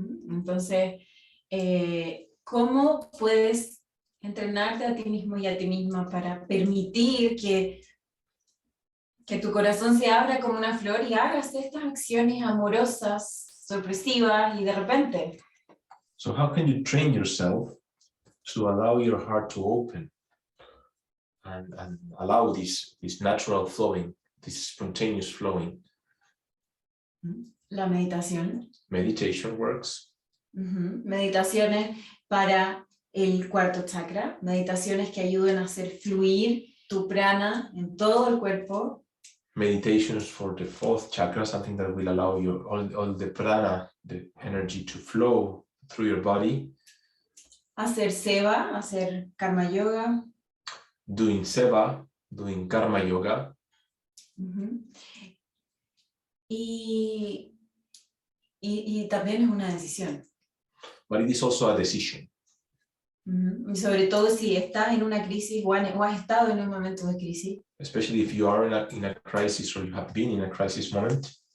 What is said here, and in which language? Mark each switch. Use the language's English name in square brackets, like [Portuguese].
[Spanish] Entonces, ¿cómo puedes entrenarte a ti mismo y a ti misma para permitir que tu corazón se abra como una flor y hagas estas acciones amorosas, sorpresivas y de repente? [English] So how can you train yourself to allow your heart to open and allow this natural flowing, this spontaneous flowing? [Spanish] La meditación. [English] Meditation works. [Spanish] Meditaciones para el cuarto chakra, meditaciones que ayuden a hacer fluir tu prana en todo el cuerpo. [English] Meditations for the fourth chakra, something that will allow you all the prana, the energy to flow through your body. [Spanish] Hacer seva, hacer karma yoga. [English] Doing seva, doing karma yoga. [Spanish] Y también es una decisión. [English] But it is also a decision. [Spanish] Y sobre todo si estás en una crisis o has estado en un momento de crisis. [English] Especially if you are in a crisis or you have been in a crisis moment.